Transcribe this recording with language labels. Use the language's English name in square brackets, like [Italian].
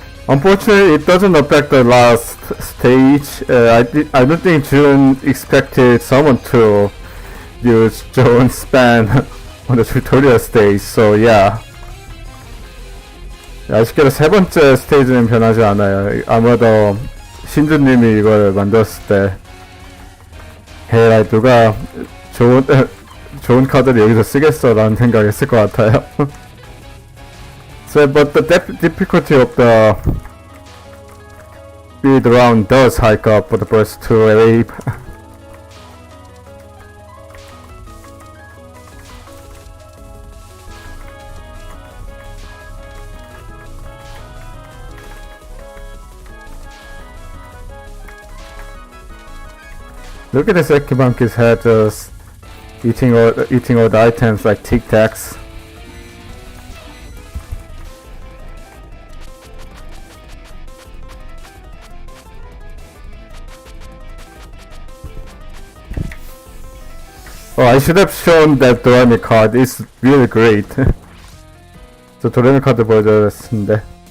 [English] Unfortunately, it doesn't affect the last stage. I don't think June expected someone to use Joan span on the tutorial stage, so yeah. [Korean] 아쉽게도 세 번째 스테이지는 변하지 않아요. 아무래도 신주님이 이걸 만들었을 때 헤이 누가 좋은 카드를 여기서 쓰겠어 라는 생각을 했을 것 같아요. [English] So, but the difficulty of the speed round does hike up for the first two wave. Look at this Ekibanki's head just eating all the items like Tic Tacs. Oh, I should have shown that Doremi card. It's really great. [Korean] 저 도레미 카드 보여줘야 했는데.